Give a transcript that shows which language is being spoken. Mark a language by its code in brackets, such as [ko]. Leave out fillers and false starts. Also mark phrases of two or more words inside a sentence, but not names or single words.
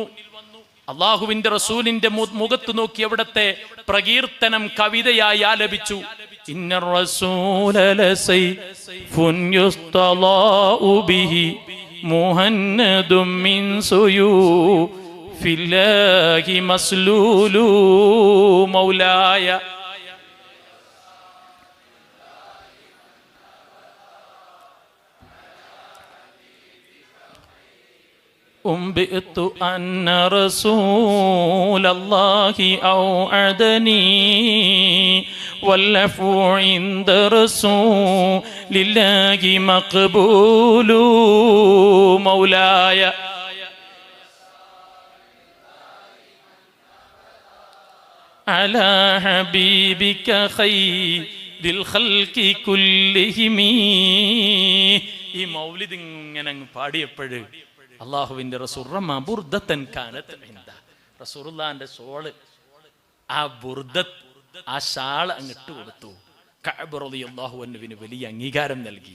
[ml] അള്ളാഹുവിന്റെ റസൂലിന്റെ മുഖത്ത് നോക്കി അവിടത്തെ പ്രകീർത്തനം കവിതയായി ആലപിച്ചു. [ar] إن الرسول لسيف يستضاء به مهند من سيوف الله مسلول مولاي أنبئت أن رسول الله أوعدني والعفو عند رسول الله مقبول مولاي على حبيبك خير الخلق كلهم. [ml] ഈ മൗലിദ് ഇങ്ങനെ പാടിയപ്പോഴ് അള്ളാഹുവിന്റെ റസൂൽ റസൂലുള്ളാഹിന്റെ ഷോള്, ആ ബുർദത്ത്, ആ ഷാള് അങ്ങിട്ട് കൊടുത്തു. കഅബ് [ar] رضي الله عنه [ml] വലിയ അംഗീകാരം നൽകി.